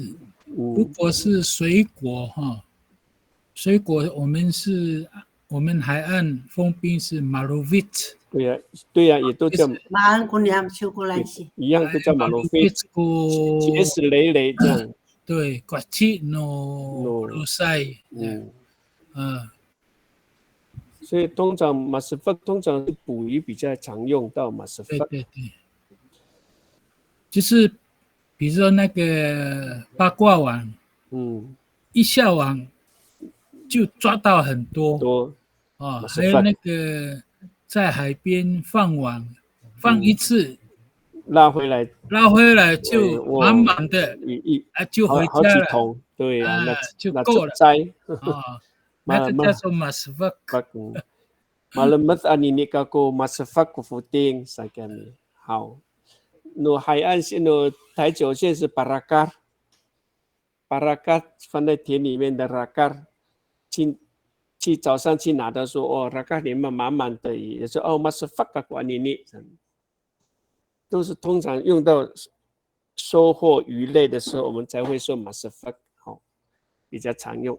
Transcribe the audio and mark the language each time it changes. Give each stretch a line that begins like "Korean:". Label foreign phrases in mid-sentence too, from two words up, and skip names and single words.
Chinese: 如果是水果水果我们海岸封冰是 malovit。对呀，也都叫一样都叫 malovit， 结实累累这样。对
Amis: ，guaci no rusai，
Chinese: 所以通常 masvak 通常是捕鱼比较常用到 masvak。对，就是比如说那个八卦网，一下网就抓到很多还有那个在海边放网，放一次拉回来就满满的，就回家了，好几桶，对啊，就够了。那个叫做 masvak。
Amis: Malamat anini kako masvak kufuting sa kami。
Chinese: 好，那海岸线的台九线是巴拉卡放在田里面的拉卡，去早上去拿的时候，拉卡里面满满的，也是
Amis: masvak kako anini，
Chinese: 都是通常用到收获鱼类的时候，我们才会说 masvak， 比较常用。